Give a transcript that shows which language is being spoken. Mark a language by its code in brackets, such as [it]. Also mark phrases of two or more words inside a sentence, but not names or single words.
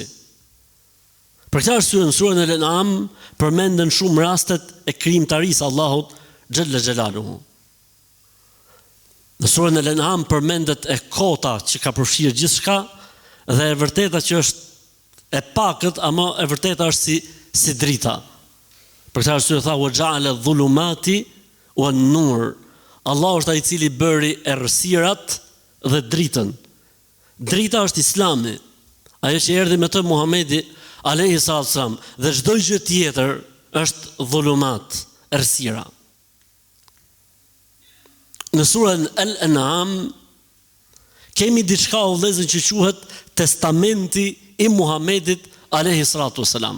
[sq] Për këtë arsye në surën Al-An'am përmenden shumë rastet e krijimtarisë Allahut [ar] جل جلاله. [sq] Në surën Al-An'am përmendet e kota që ka përfshirë gjithçka dhe e vërteta që është e pakët, ama e vërteta është si drita. Për këtë arsye tha [ar] وجعل الظلمات والنور. [sq] Allah është ai i cili bëri errësirat dhe dritën. Drita është Islami. Ajo që erdhi me të Muhamedi [ar] عليه السلام, [sq] dhe çdo gjë tjetër është dhulumat, errësira. Në surën Al-An'am kemi diçka o vëllezër që quhet testamenti i Muhamedit [ar] عليه الصلاة والسلام.